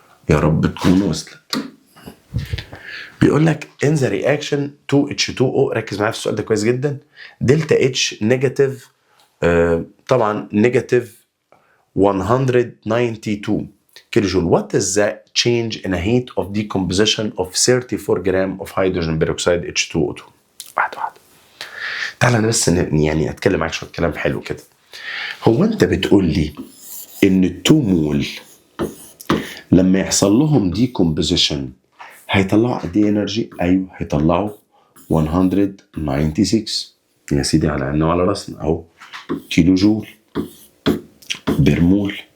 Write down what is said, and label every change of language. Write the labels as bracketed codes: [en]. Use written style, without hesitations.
[ar] يا رب تكون وصلت. بيقول لك [en] in the reaction 2H2O، [ar] ركز معايا في السؤال ده كويس جدا. دلتا اتش نيجاتيف، طبعا نيجاتيف 192 كيلو جول. [en] What is the change in a heat of decomposition of 34 gram of hydrogen peroxide H2O2؟ [ar] واحدة واحدة. تعالى انا بس يعني اتكلم معاك شوية كلام حلو كده. هو انت بتقول لي ان 2 مول لما يحصل لهم ديكومبوزيشن هيطلعوا قد ايه انرجي؟ ايوه هيطلعوا 196 يا سيدي، على عيننا وعلى راسنا اهو، كيلو جول برمول.